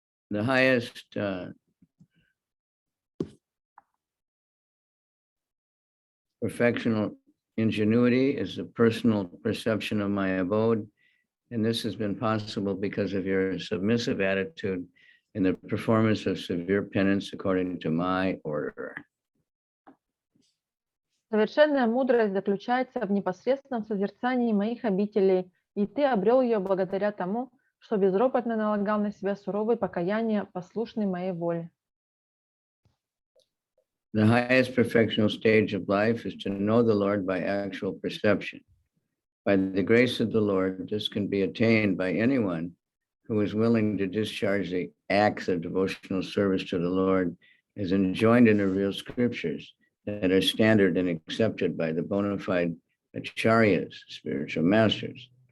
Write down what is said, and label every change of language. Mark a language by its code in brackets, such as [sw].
[en] The highest perfectional ingenuity is the personal perception of my abode. And this has been possible because of your submissive attitude in the performance of severe penance according to my order. [ru] Совершенная мудрость заключается в непосредственном созерцании моих обителей, и ты обрел ее благодаря тому, что безропотно налагал на себя суровые покаяния, послушный моей воле. [en] The highest perfectional stage of life is to know the Lord by actual perception. By the grace of the Lord, this can be attained by anyone who is willing to discharge the acts of devotional service to the Lord as enjoined in the real scriptures that are standard and accepted by the bona fide acharyas, spiritual masters.